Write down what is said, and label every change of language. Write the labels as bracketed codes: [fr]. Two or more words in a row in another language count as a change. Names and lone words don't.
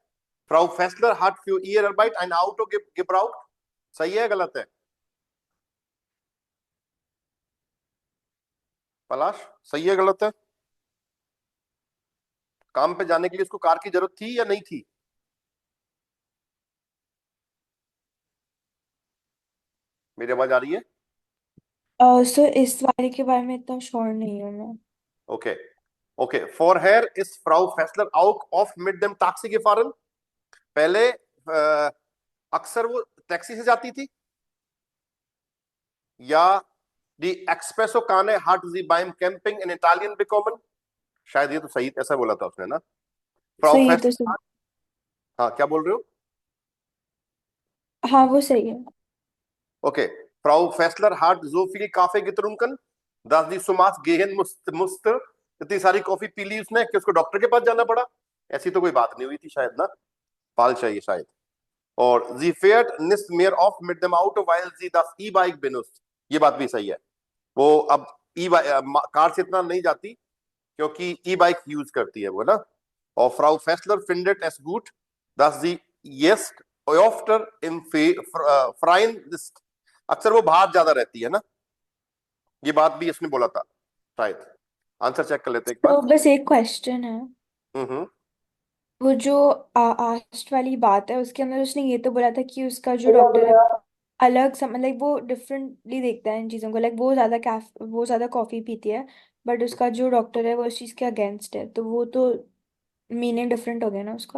[de] Frau Fessler hat für ihre Arbeit ein Auto gebraucht. [hi] सही है, गलत है? पलाश, सही है, गलत है? काम पे जाने के लिए उसको कार की जरूरत थी या नहीं थी? मेरी आवाज आ रही है? सो इस वाले के बारे में इतना श्योर नहीं हूँ मैं। Okay. Okay. [de] Vorher ist Frau Fessler auch oft mit dem Taxi gefahren. [hi] पहले अक्सर वो टैक्सी से जाती थी, या [de] die Espresso Kanne hat sie beim Camping in Italien bekommen. [hi] शायद ये तो सही ऐसा बोला था उसने ना. Frau सो ये तो Fessler. हाँ, क्या बोल रहे हो? हाँ वो सही है। Okay. [de] Frau Fessler hat so viel Kaffee getrunken, dass sie zum Arzt gehen musste. [hi] इतनी सारी कॉफी पी ली उसने कि उसको डॉक्टर के पास जाना पड़ा. ऐसी तो कोई बात नहीं हुई थी शायद ना. falsch चाहिए शायद. [de] और sie fährt nicht mehr oft mit dem Auto, weil sie das E-Bike benutzt. [hi] ये बात भी सही है. वो अब कार से इतना नहीं जाती क्योंकि E-Bike यूज करती है वो ना. [de] और Frau Fessler findet es gut, dass sie jetzt öfter im Freien ist. [hi] अक्सर वो बाहर ज्यादा रहती है ना. ये बात भी इसने बोला था शायद. [en] answer check [hi] कर लेते हैं एक तो बार. बस एक क्वेश्चन है, वो जो आस्ट वाली बात है उसके अंदर उसने ये तो बोला था कि उसका जो डॉक्टर है अलग मतलब वो डिफरेंटली देखता है इन चीज़ों को, लाइक वो ज़्यादा कॉफ़ी पीती है, बट उसका जो डॉक्टर है वो उस चीज़ के अगेंस्ट है, तो वो तो [en] meaning different [hi] हो गया ना उसका।